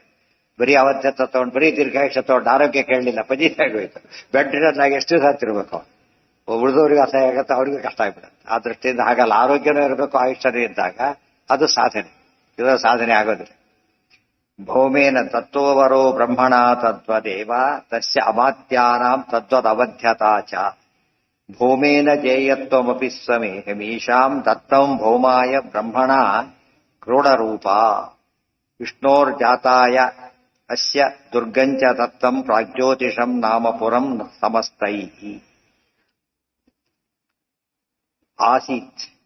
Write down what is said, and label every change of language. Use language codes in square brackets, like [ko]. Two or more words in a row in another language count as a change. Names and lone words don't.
[kn] ಬರೀ ಅವತ್ತೆ ತಗೊಂಡು ಬರೀ ದೀರ್ಘಾಯುಷ್ಯ ತಗೊಂಡು ಆರೋಗ್ಯ ಕೇಳಲಿಲ್ಲ, ಪಜೀತಿ ಆಗೋಯ್ತು. ಬೆಡ್ ರಿಡನ್ನಾಗಿ ಎಷ್ಟು ಸಾತಿರ್ಬೇಕು, ಉಳಿದವ್ರಿಗೆ ಅಸಹ್ಯ ಆಗತ್ತೆ, ಅವ್ರಿಗೆ ಕಷ್ಟ ಆಗ್ಬಿಡುತ್ತೆ. ಆ ದೃಷ್ಟಿಯಿಂದ ಹಾಗಲ್ಲ, ಆರೋಗ್ಯನೂ ಇರಬೇಕು, ಆಯುಷ್ಯನೂ ಇದ್ದಾಗ ಅದು ಸಾಧನೆ. ಇದರ ಸಾಧನೆ ಆಗೋದಿಲ್ಲ. [sa] ಭೌಮೇನ ತತ್ವವರೋ ಬ್ರಹ್ಮಣ ತದ್ವದೇವ ತಸ್ಯ ಅಮಾತ್ಯಾನಾಂ ತದ್ವದವಧ್ಯತಾ ಚ ಭೌಮೇನ ಜೇಯತ್ವಮಪಿ ಸ್ವಮೇಹಮೀಶಾಂ ದತ್ತಂ ಭೌಮಾಯ ಬ್ರಹ್ಮಣ ಕ್ರೋಢರೂಪ ವಿಷ್ಣೋರ್ಜಾತಾಯ ಅಸ್ಯ ದುರ್ಗಂಚ ದತ್ತಂ ಪ್ರಾಗ್ಜ್ಯೋತಿಷಂ ನಾಮ ಪುರಂ ಸಮಸ್ತೈಃ ಆಸೀತ್.